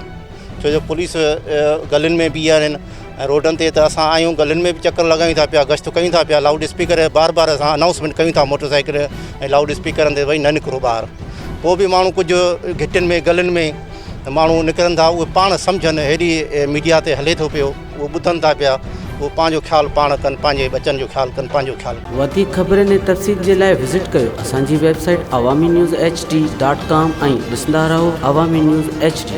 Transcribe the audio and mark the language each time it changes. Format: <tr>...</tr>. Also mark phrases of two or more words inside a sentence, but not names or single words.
<sd>छो जो पुलिस गलियुनि में बि आहिनि ऐं रोडनि ते त असां आहियूं, गलियुनि में बि चकर लॻायूं था पिया, गश्त कयूं था पिया,</sd> <en>loud speaker</en> <sd>बार असां अनाउंसमेंट कयूं था मोटरसाइकिल ऐं</sd> <en>loud speakers</en> <sd>ते, भई न निकिरो ॿाहिरि। पोइ बि माण्हू कुझु घिटियुनि में गलियुनि में माण्हू निकिरनि था, उहे पाण सम्झनि, हेॾी मीडिया ते हले थो पियो, उहे ॿुधनि था पिया, उहो पंहिंजो ख़्यालु पाण कनि, पंहिंजे बचनि जो ख़्यालु कनि, पंहिंजो ख़्यालु। वधीक ख़बरनि ऐं तफ़सील जे लाइ विज़िट कयो असांजी वेबसाइट awami news hd.com ऐं ॾिसंदा रहो अवामी न्यूज़ HD।</sd>